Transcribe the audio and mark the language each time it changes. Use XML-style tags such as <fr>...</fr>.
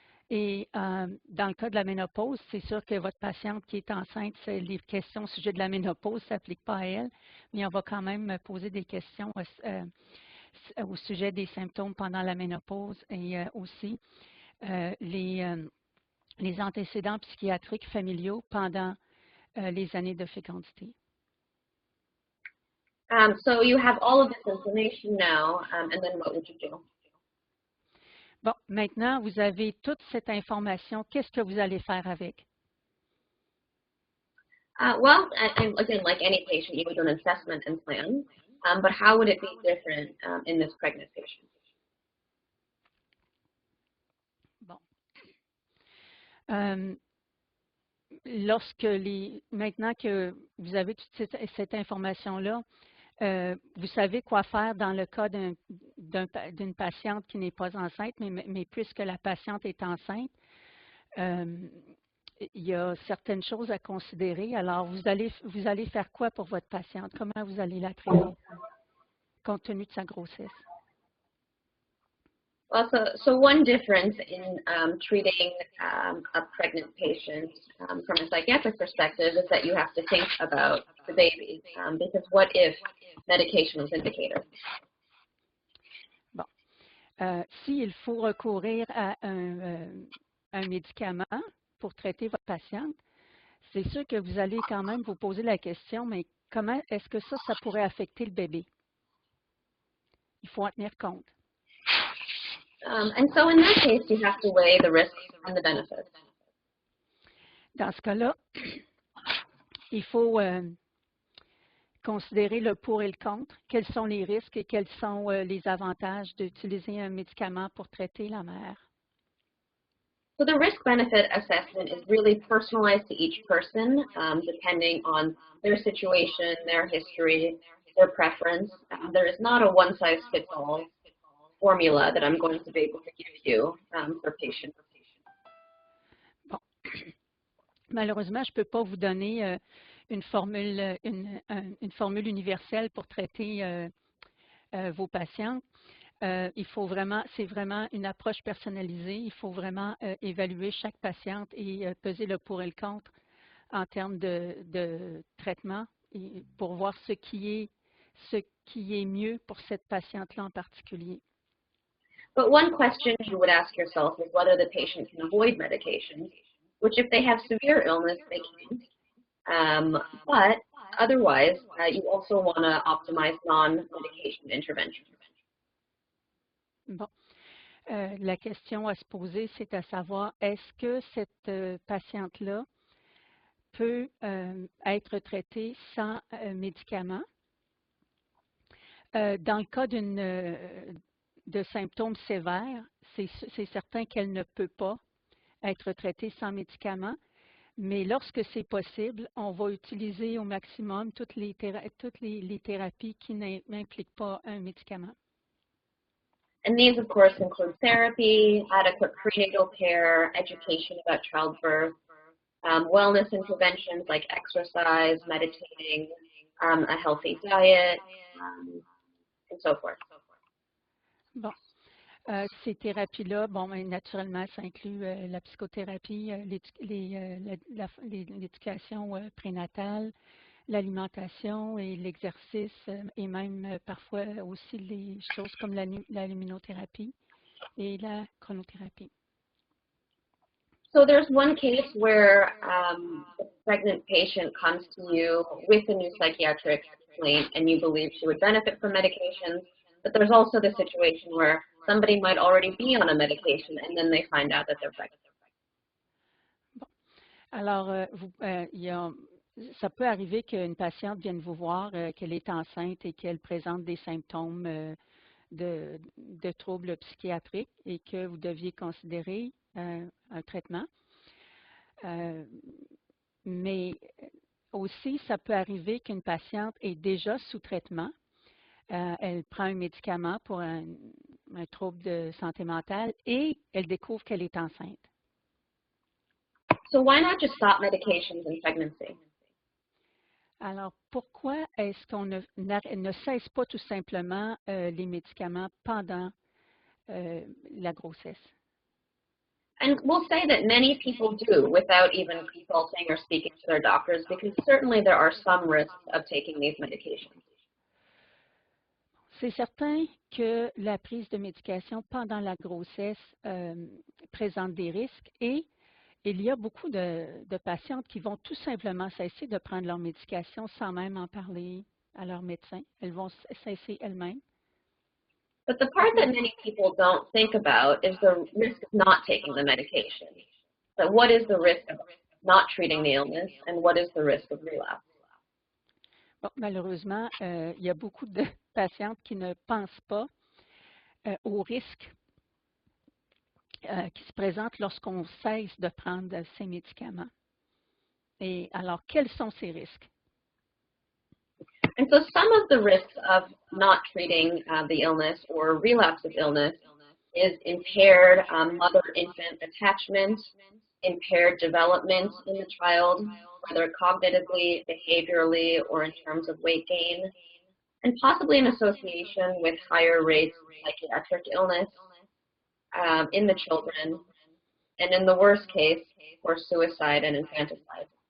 <fr>Et dans le cas de la ménopause, c'est sûr que votre patiente qui est enceinte, les questions au sujet de la ménopause ne s'appliquent pas à elle, mais on va quand même poser des questions au sujet des symptômes pendant la ménopause et aussi les antécédents psychiatriques familiaux pendant les années de fécondité.</fr> <en>So you have all of this information now, and then what would you do?</en> <fr>Bon, maintenant, vous avez toute cette information. Qu'est-ce que vous allez faire avec?</fr> <en>Well, and again, like any patient, you would do an assessment and plan, but how would it be different in this pregnant patient?</en> <fr>Bon. Maintenant que vous avez toute cette information-là, vous savez quoi faire dans le cas d'une patiente qui n'est pas enceinte, mais puisque la patiente est enceinte, il y a certaines choses à considérer. Alors, vous allez faire quoi pour votre patiente? Comment vous allez la traiter, compte tenu de sa grossesse?</fr> <en>Well, so one difference in treating a pregnant patient from a psychiatric perspective is that you have to think about the baby, because what if medication was indicated?</en> <fr>Bon. S'il faut recourir à un médicament pour traiter votre patiente, c'est sûr que vous allez quand même vous poser la question, mais comment est-ce que ça pourrait affecter le bébé? Il faut en tenir compte.</fr> <en>And so in that case, you have to weigh the risks and the benefits.</en> <fr>Dans ce cas-là, il faut considérer le pour et le contre. Quels sont les risques et quels sont les avantages d'utiliser un médicament pour traiter la mère?</fr> <en>So the risk-benefit assessment is really personalized to each person, depending on their situation, their history, their preference. There is not a one-size-fits-all formula that I'm going to be able to give you for patient.</en> <fr>Bon. Malheureusement, je ne peux pas vous donner une formule universelle pour traiter vos patients. C'est vraiment une approche personnalisée. Il faut vraiment évaluer chaque patiente et peser le pour et le contre en termes de traitement et pour voir ce qui est mieux pour cette patiente-là en particulier.</fr> <en>But one question you would ask yourself is whether the patient can avoid medications, which if they have severe illness, they can't. But otherwise, you also want to optimize non-medication intervention.</en> <fr>Bon. La question à se poser, c'est à savoir, est-ce que cette patiente-là peut être traitée sans médicaments? Dans le cas de symptômes sévères, c'est certain qu'elle ne peut pas être traitée sans médicaments, mais lorsque c'est possible, on va utiliser au maximum toutes les thérapies qui n'impliquent pas un médicament.</fr> <en>And these, of course, include therapy, adequate prenatal care, education about childbirth, wellness interventions like exercise, meditating, a healthy diet, and so forth.</en> <fr>Bon. Ces thérapies-là, bon, ben, naturellement, ça inclut la psychothérapie, l'éducation prénatale, l'alimentation et l'exercice, et même parfois aussi les choses comme la luminothérapie et la chronothérapie.</fr> <en>So there's one case where a pregnant patient comes to you with a new psychiatric complaint and you believe she would benefit from medications, but there's also the situation where somebody might already be on a medication and then they find out that they're pregnant.</en> <fr>Bon. Alors, ça peut arriver qu'une patiente vienne vous voir, qu'elle est enceinte et qu'elle présente des symptômes de troubles psychiatriques et que vous deviez considérer un traitement. Mais aussi, ça peut arriver qu'une patiente est déjà sous traitement. Elle prend un médicament pour un trouble de santé mentale et elle découvre qu'elle est enceinte.</fr> <en>So why not just stop medications in pregnancy?</en> <fr>Alors, pourquoi est-ce qu'on ne cesse pas tout simplement les médicaments pendant la grossesse?</fr> <en>And we'll say that many people do without even consulting or speaking to their doctors, because certainly there are some risks of taking these medications.</en> <fr>C'est certain que la prise de médication pendant la grossesse présente des risques et il y a beaucoup de patientes qui vont tout simplement cesser de prendre leur médication sans même en parler à leur médecin. Elles vont cesser elles-mêmes.</fr> <en>But the part that many people don't think about is the risk of not taking the medication. So what is the risk of not treating the illness and what is the risk of relapse?</en> <fr>Bon, malheureusement, il y a beaucoup de patientes qui ne pensent pas aux risques qui se présentent lorsqu'on cesse de prendre ces médicaments. Et alors, quels sont ces risques?</fr> <en>And so some of the risks of not treating the illness or relapse of illness is impaired mother-infant attachment, impaired development in the child, whether cognitively, behaviorally, or in terms of weight gain, and possibly in association with higher rates of psychiatric illness in the children, and in the worst case, for suicide and infanticide.</en>